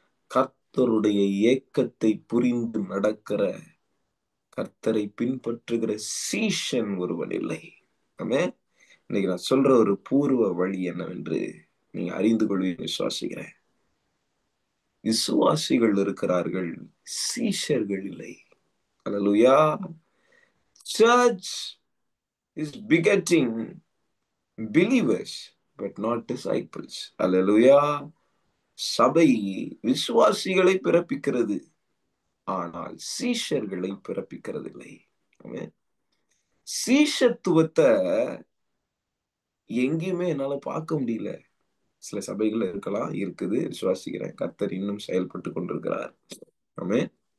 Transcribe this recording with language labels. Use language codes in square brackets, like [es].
[ta] கர்த்தருடைய ஏக்கத்தை புரிந்து நடக்கிற, கர்த்தரை பின்பற்றுகிற சீஷன் ஒருவன் இல்லை. ஆமென். இன்னைக்கு நான் சொல்ற ஒரு பூர்வ வழி என்னவென்று நீங்க அறிந்து கொள்வீங்க விசுவாசிக்கிறேன். விசுவாசிகள் இருக்கிறார்கள், சீஷர்கள் இல்லை. அல்லேலூயா. [en] Church is begetting believers but not disciples. [ta] அல்லேலூயா. சபை விசுவாசிகளை பிறப்பிக்கிறது, ஆனால் சீஷர்களை பிறப்பிக்கிறதில்லை. சீஷத்துவத்தை எங்கேயுமே என்னால பார்க்க முடியல. சில சபைகள் இருக்கலாம், இருக்குது, விசுவாசிக்கிறேன். கர்த்தர் இன்னும் செயல்பட்டு கொண்டிருக்கிறார். ஆமென்.